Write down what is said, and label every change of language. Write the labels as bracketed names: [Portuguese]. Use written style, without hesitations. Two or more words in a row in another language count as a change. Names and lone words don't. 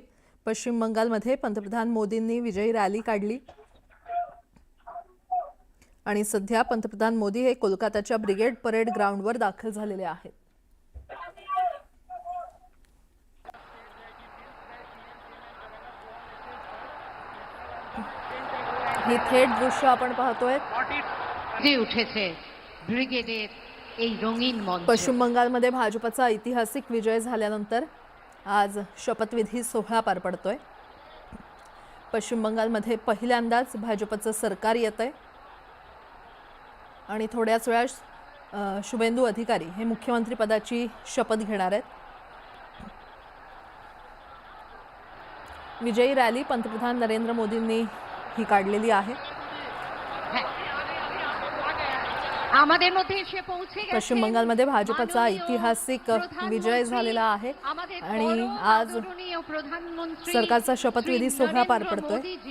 [Marathi] पश्चिम बंगालमध्ये पंतप्रधान मोदींनी विजयी रॅली काढली आणि सध्या पंतप्रधान मोदी हे कोलकाताच्या ब्रिगेड परेड ग्राउंडवर दाखल झालेले आहेत। ही थेट दृश्य आपण पाहतोय। [Bangla] উঠেছে ব্রিগেডের এই রঙিন মঞ্চ। [Marathi] पश्चिम बंगालमध्ये भाजपचा ऐतिहासिक विजय झाल्यानंतर आज शपथविधी सोहळा पार पडतोय। पश्चिम बंगालमध्ये पहिल्यांदाच भाजपचं सरकार येतंय आणि थोड्याच वेळात शुभेंदू अधिकारी हे मुख्यमंत्री पदाची शपथ घेणार आहेत। विजयी रॅली पंतप्रधान नरेंद्र मोदींनी ही काढलेली आहे। [Bangla] আমাদের মধ্যে এসে পৌঁছে গেছে [Marathi] पश्चिम बंगालमध्ये भाजपचा ऐतिहासिक विजय झालेला आहे आणि आज सरकारचा शपथविधी सोहळा पार पडतोय।